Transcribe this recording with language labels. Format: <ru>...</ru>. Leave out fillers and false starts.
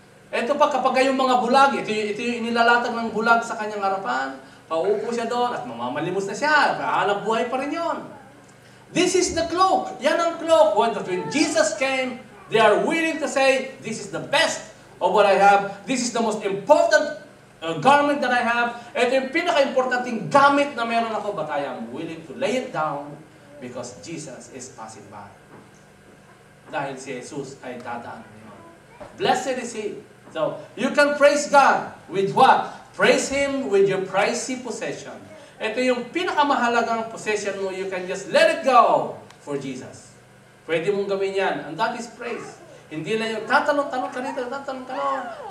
<tl>Ito pa kapag yung mga bulag, ito yung inilalatag ng bulag sa kanyang harapan, paupo siya doon at mamamalimos na siya, kahanap buhay pa rin yon.</tl> <en>This is the cloak.</en> <tl>Yan ang cloak.</tl> <en>When Jesus came, They are willing to say, this is the best of what I have. This is the most important garment that I have.</en> <tl>Ito yung pinaka-importanting gamit na meron ako,</tl> <en>but I am willing to lay it down because Jesus is passing by.</en> <tl>Dahil si Jesus ay dadaan ngayon.</tl> <en>Blessed is He. So, you can praise God with what? Praise Him with your pricey possession.</en> <tl>Ito yung pinakamahalagang possession mo.</tl> <en>You can just let it go for Jesus.</en> <tl>Pwede mong gawin yan.</tl> <en>And that is praise.</en> <tl>Hindi lang yung tatanong-tanong ka nito, tatanong-tanong.</tl>